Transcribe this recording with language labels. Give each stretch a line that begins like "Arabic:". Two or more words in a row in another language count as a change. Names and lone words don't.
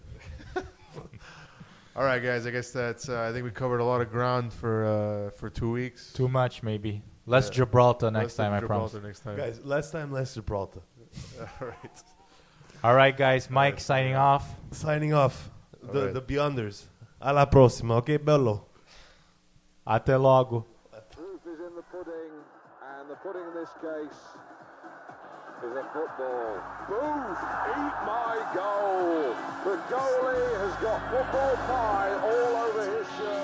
English: All right, guys. I guess that's. I think we covered a lot of ground for 2 weeks. Too much, maybe. Less Yeah. Gibraltar next Let's time, do I Gibraltar promise. Next time. Guys, last time less Gibraltar. All right. All right, guys. Mike signing off. Signing off. Alright.
Italian: The Beyonders. Alla prossima, ok bello?
Portuguese: Até logo.
English: Proof is in the pudding, and the pudding in this case is a football. Booth, eat my goal. The goalie has got football pie all over his shirt.